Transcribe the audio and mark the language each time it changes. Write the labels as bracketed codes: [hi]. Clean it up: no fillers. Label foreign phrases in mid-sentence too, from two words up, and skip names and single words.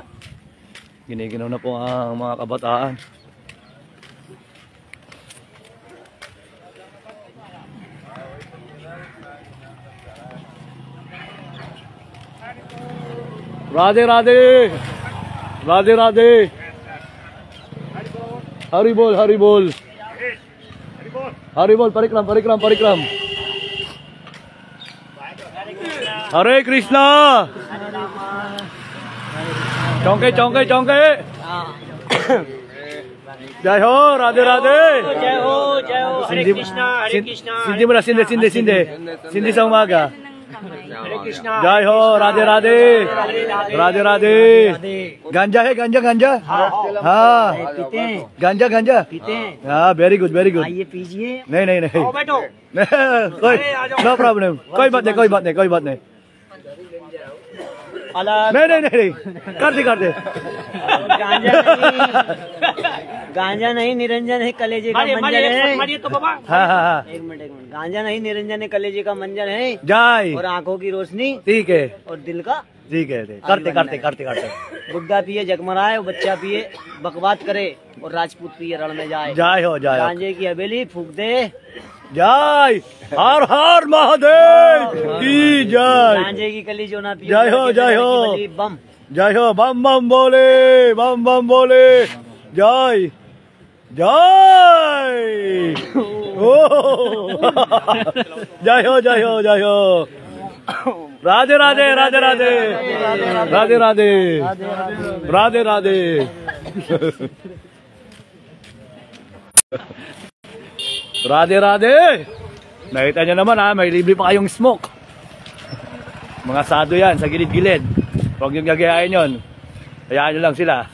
[tl] Giniginaw na po ang mga kabataan. Radhe. [hi] हरिबोल, परिक्रम. हरे कृष्ण. Chonke. जय हो, राधे. जय हो हरे कृष्णा [tl] Sindi mo na, sindi sa umaga. [hi] हरे कृष्णा जय हो, राधे। गांजा है, गांजा. हाँ, गंजा पीते हैं हाँ, [en] very good. [hi] आइए पीजिए नहीं आओ बैठो [en] no problem, [hi] कोई बात नहीं अलग नहीं कर दे गांजा नहीं निरंजन है कलेजे का मंजन है तो बाबा हाँ एक मिनट गांजा नहीं निरंजन है कलेजे का मंजन है जाए और आंखों की रोशनी ठीक है और दिल का करते बुड्ढा पिए जगमराए बच्चा पिए बकवाद करे और राजपूत पिए रण में जाए जाए हो गांजे की हवेली फूक दे जय हर महादेव की जय गांजे की कली जो ना पिए जय हो बम जय हो बम बोले जय जय हो राधे [tl] nakita nyo naman ha, may libre pa kayong smoke mga sado yan sa gilid-gilid, huwag yung gagayain yun, hayaan nyo lang sila.